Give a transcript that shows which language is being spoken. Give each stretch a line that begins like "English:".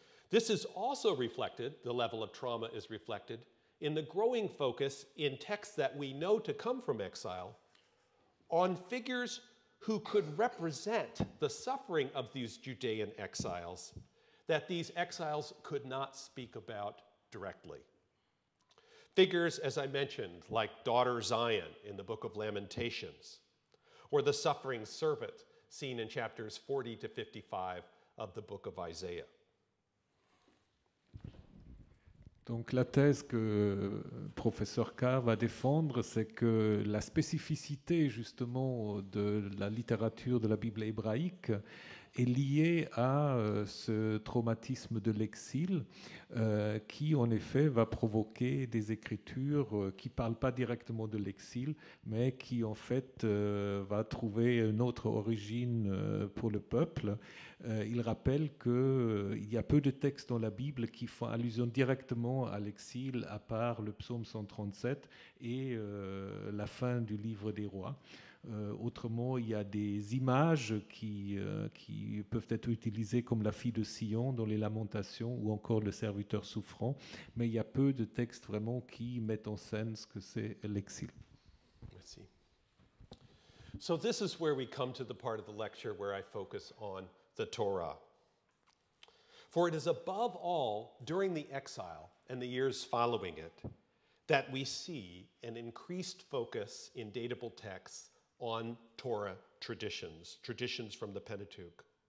English: This is also reflected, the level of trauma is reflected, in the growing focus in texts that we know to come from exile on figures who could represent the suffering of these Judean exiles that these exiles could not speak about directly. Figures, as I mentioned, like daughter Zion in the book of Lamentations, or the suffering servant seen in chapters 40 to 55 of the book of Isaiah.
French: Donc la thèse que professeur Carr va défendre, c'est que la spécificité justement de la littérature de la Bible hébraïque est liée à ce traumatisme de l'exil qui en effet va provoquer des écritures qui ne parlent pas directement de l'exil, mais qui en fait va trouver une autre origine pour le peuple. Il rappelle qu'il y a peu de textes dans la Bible qui font allusion directement à l'exil, à part le psaume 137 et la fin du livre des rois. Autrement, il y a des images qui peuvent être utilisées comme la fille de Sion dans les Lamentations ou encore le serviteur souffrant, mais il y a peu de textes vraiment qui mettent en scène ce que c'est l'exil. Merci.
English: So this is where we come to the part of the lecture where I focus on the Torah. For it is above all during the exile and the years following it that we see an increased focus in datable texts on Torah traditions from the Pentateuch.